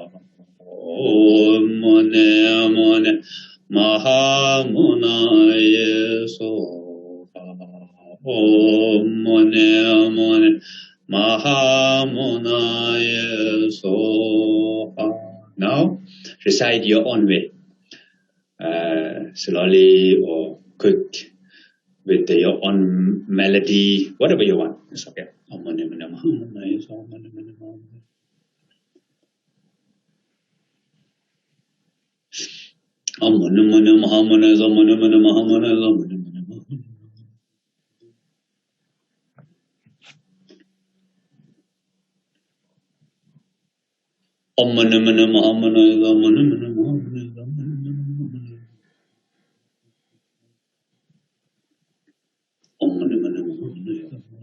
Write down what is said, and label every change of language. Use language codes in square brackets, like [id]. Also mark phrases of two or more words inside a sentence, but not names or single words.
[sa] Om Mone Mone Mahamuna Yesoha. Om Mone Mone Mahamuna Yesoha. [en] Now recite your own way, slowly or quick, with your own melody, whatever you want. It's okay. [sa] Om Mone Mone Mahamuna Yesoha. Om Mone Mone Mahamuna. Om Mone Mone Mahamuna Yesoha. Om Mone Mone Mahamuna Yesoha. Om Mone Mone Mahamuna. Om Mane Mane Mahamana Yesoha. Om Mane Mane Mahamana Yesoha. Om Mane Mane Mahamana Yesoha.